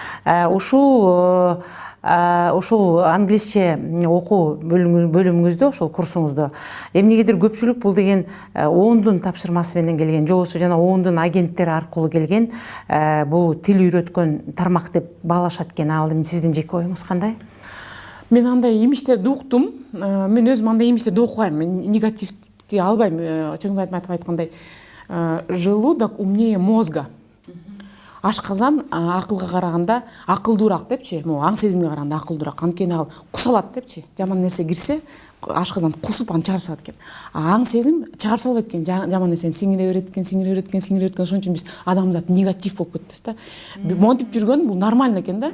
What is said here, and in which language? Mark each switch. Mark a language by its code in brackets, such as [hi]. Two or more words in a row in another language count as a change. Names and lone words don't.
[ky] Ушул англисче окуу бөлүмүңүздө, ошол курсуңузда эмнегедир көпчүлүк бул деген оондун тапшырмасы менен келген, же болбосо жана оондун агенттери аркылуу келген бул тил үйрөткөн тармак деп баалашат экен. Ал эми сиздин жеке оюңуз кандай? Мен андай имиштерди уктум. Мен өзүм андай имиштерди окубайм. Мен негативди албайм. Чыңгыз Айтматов айткандай, [ru] желудок умнее мозга. [ky] Ашказан акылга караганда акылдуураак депчи, аң сезимге караганда акылдуураак. Анткени ал кусалат депчи. Жаман нерсе кирсе, ашказан кусуп аны чыгарып салат экен. Аң сезим чыгарып салбайт экен. Жаман нерсени сиңире берет экен. Ошон үчүн биз адамзат негатив болуп кетпиз да. Монтип жүргөн бул нормально экен да.